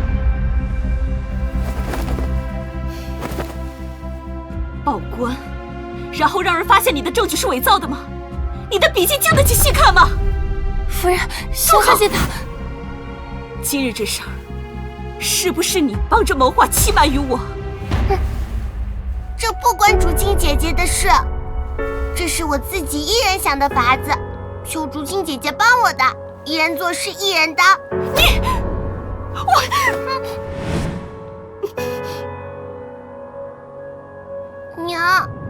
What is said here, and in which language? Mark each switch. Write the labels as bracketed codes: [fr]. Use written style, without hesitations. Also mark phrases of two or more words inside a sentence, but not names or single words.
[zh] 報官，然後讓人發現你的證據是偽造的嗎？你的筆記經得起細看嗎？夫人，小姐她…… 今日這事兒，是不是你幫着謀劃欺瞞於我？這不關竹青姐姐的事，這是我自己一人想的法子，求竹青姐姐幫我的，一人做事一人當。你，娘，